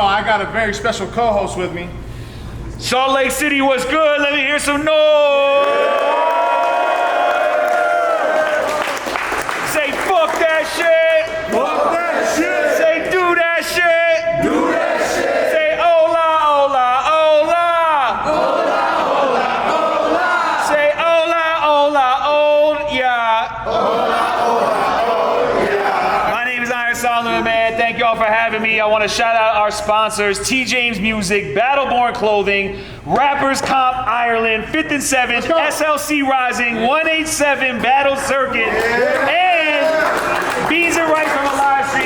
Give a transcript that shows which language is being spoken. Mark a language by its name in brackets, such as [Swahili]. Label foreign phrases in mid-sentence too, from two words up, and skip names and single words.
[English] I got a very special co-host with me. Salt Lake City, what's good? Let me hear some noise. Say fuck that shit. Fuck that shit. Say do that shit. Do that shit. [Spanish] Say hola, hola, hola. Hola, hola, hola. Say hola, hola, hola, yeah. Hola, hola, hola, [English] yeah. My name is Iron Solomon, man. Thank y'all for having me. I want to shout out our sponsors, T. James Music, Battleborn Clothing, Rappers Comp Ireland, 5th and 7th, SLC Rising, 187 Battle Circuit, and Beans and Right from Alive Street.